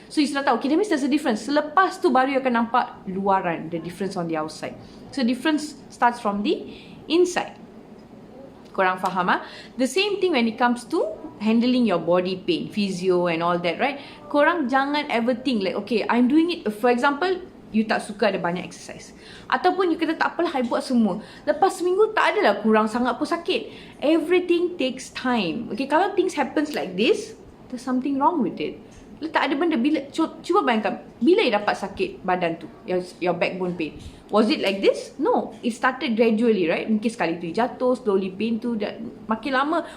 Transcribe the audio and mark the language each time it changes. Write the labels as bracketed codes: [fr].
[en] So you [ms] sudah tahu, [en] okay, that means there's a difference. [ms] Selepas tu baru you akan nampak luaran, [en] the difference on the outside. So difference starts from the inside. [ms] Korang faham [en] The same thing when it comes to handling your body pain, physio and all that, right? [ms] Korang jangan [en] ever think like, okay, I'm doing it. For example, [ms] you tak suka ada banyak exercise. Ataupun you kata tak apalah, I buat semua. Lepas seminggu tak adalah kurang sangat pun sakit. [en] Everything takes time. Okay, kalau things happens like this, there's something wrong with it. [ms] Tak ada benda. Cuba bayangkan, bila you dapat sakit badan tu, [en] your backbone pain, was it like this? No, it started gradually, right? [ms] Mungkin sekali tu jatuh, slowly pain tu makin lama.